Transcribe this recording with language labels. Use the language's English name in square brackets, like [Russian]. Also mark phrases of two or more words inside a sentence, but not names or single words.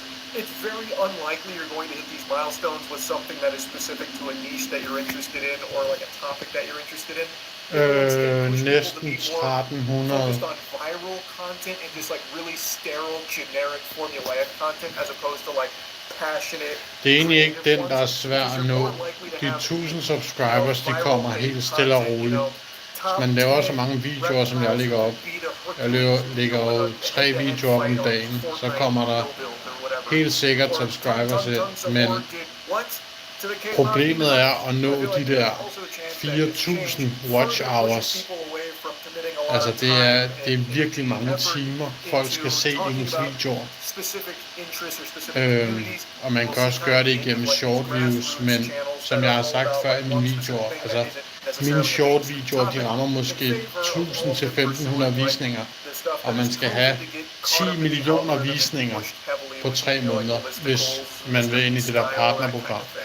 [English] It's very unlikely you're going to hit these milestones with something that is specific to a niche that you're interested in or like a topic that you're interested in. [Danish] Næsten 1300. [English] On viral content and just like really sterile, generic, formulaic content as opposed to like passionate. [Danish] Det er egentlig ikke den, der er svær at nå. De 1000 subscribers, de kommer helt stille og roligt. Hvis man laver så mange videoer, som jeg lægger op, jeg lægger jo 3 videoer op om dagen, så kommer der helt sikkert subscribers ind, men problemet er at nå de der 4000 [English] watch hours. [Danish] Altså det er virkelig mange timer, folk skal se ens videoer. Og man kan også gøre det igennem [English] short views, [Danish] men som jeg har sagt før i mine videoer, altså mine short videoer, de rammer måske 1000 til 1500 visninger, og man skal have 10 millioner visninger på 3 måneder, hvis man vil ind i det der partnerprogram.